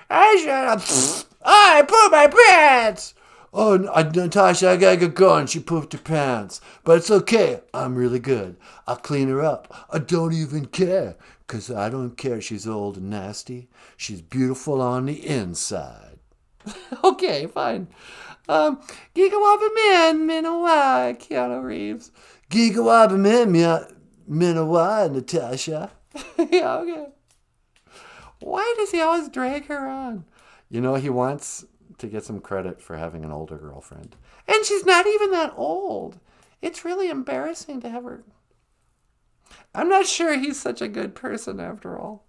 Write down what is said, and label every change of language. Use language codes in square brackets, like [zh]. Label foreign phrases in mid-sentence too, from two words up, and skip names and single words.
[en] I pooped my pants! Oh, Natasha, I gotta get going. She pooped her pants. But it's okay. I'm really good. I'll clean her up. I don't even care. 'Cause I don't care she's old and nasty. She's beautiful on the inside. Okay, fine. Gigawabba man, Minawa, Keanu Reeves. Gigawabba man, Minawa, Natasha. Yeah, okay. Why does he always drag her on? You know, he wants to get some credit for having an older girlfriend. And she's not even that old. It's really embarrassing to have her. I'm not sure he's such a good person after all.